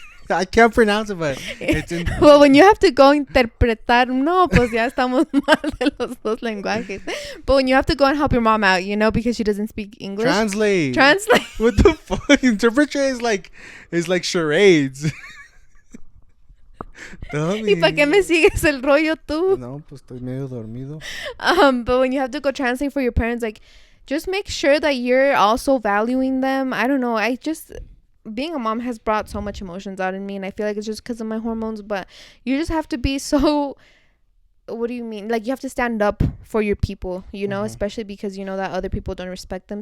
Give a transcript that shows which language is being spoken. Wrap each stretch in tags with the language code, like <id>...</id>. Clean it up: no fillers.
<en>I can't pronounce it, but it's Well, when you have to go</en> <es>interpretar, no, pues ya estamos mal de los dos lenguajes.</es> <en>But when you have to go and help your mom out, you know, because she doesn't speak English. Translate. What the fuck? Interpret is like charades.</en> <es>¿Y para qué me sigues el rollo tú? No, pues estoy medio dormido.</es> <en>But when you have to go translate for your parents, like, just make sure that you're also valuing them. I don't know. Being a mom has brought so much emotions out in me, and I feel like it's just because of my hormones, but you just have to be so, what do you mean? Like, you have to stand up for your people, you know, especially because you know that other people don't respect them.</en>